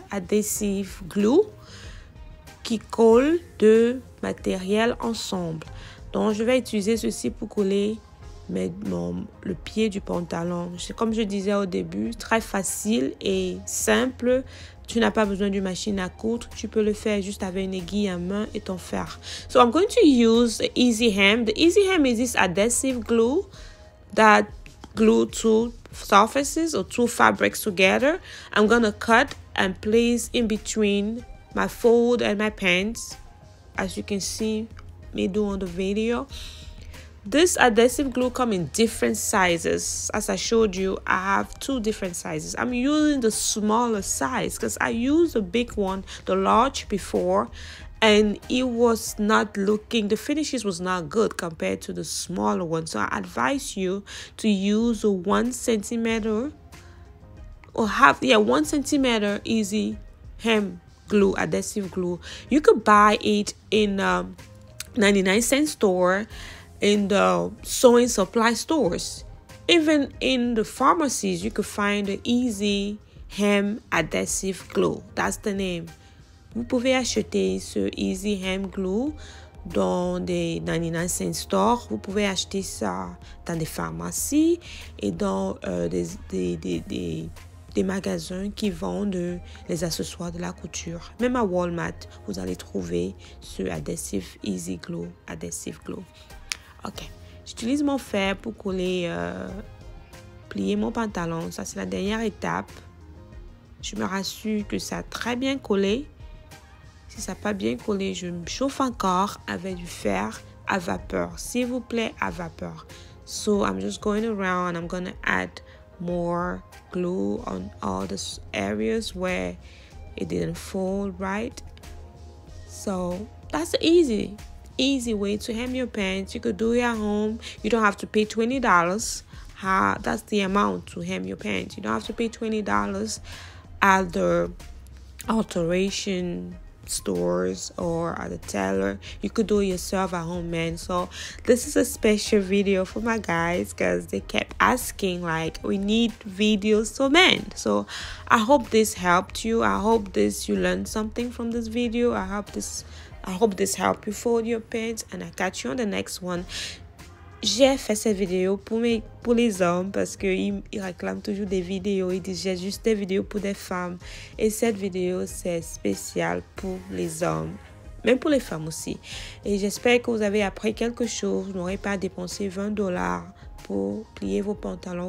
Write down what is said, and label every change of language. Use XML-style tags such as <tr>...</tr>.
<fr>Adhésive glue qui colle 2 matériels ensemble. Donc je vais utiliser ceci pour coller le pied du pantalon. Comme je disais au début, très facile et simple. Tu n'as pas besoin d'une machine à coudre. Tu peux le faire juste avec une aiguille à main et ton fer.</fr> <en>So I'm going to use the easy hem. The easy hem is this adhesive glue that glue 2 surfaces or 2 fabrics together. I'm going to cut and place in between my fold and my pants, as you can see me do on the video. This adhesive glue comes in different sizes. As I showed you, I have 2 different sizes. I'm using the smaller size because I used the big one, the large, before, and it was not looking, the finishes was not good compared to the smaller one. So I advise you to use a 1 centimeter or 1 centimeter easy hem glue, adhesive glue. You could buy it in 99-cent store, in the sewing supply stores. Even in the pharmacies, you could find the easy hem adhesive glue. That's the name.</en> <fr>Vous pouvez acheter ce easy hem glue dans des 99-cent stores. Vous pouvez acheter ça dans des pharmacies et dans des magasins qui vendent les accessoires de la couture. Même à Walmart, vous allez trouver ce adhesive easy glue, adhesive glue. Ok, j'utilise mon fer pour coller, plier mon pantalon. Ça, c'est la dernière étape. Je me rassure que ça a très bien collé. Si ça n'a pas bien collé, je me chauffe encore avec du fer à vapeur. S'il vous plaît, à vapeur.</fr> <en>So, I'm just going around and I'm going to add more glue on all the areas where it didn't fold right. So, that's easy way to hem your pants. You could do it at home. You don't have to pay $20. That's the amount to hem your pants. You don't have to pay $20 at the alteration stores or at the tailor. You could do it yourself at home, man. So this is a special video for my guys because they kept asking, like, we need videos for men. So I hope this helped you. I hope you learned something from this video. I hope this helped you fold your pants, and I catch you on the next one.</en> <fr>J'ai fait cette vidéo pour les hommes parce qu'ils réclament toujours des vidéos. Ils disent j'ai juste des vidéos pour des femmes. Et cette vidéo, c'est spécial pour les hommes, même pour les femmes aussi. Et j'espère que vous avez appris quelque chose. Vous n'aurez pas dépensé $20 pour plier vos pantalons.</fr>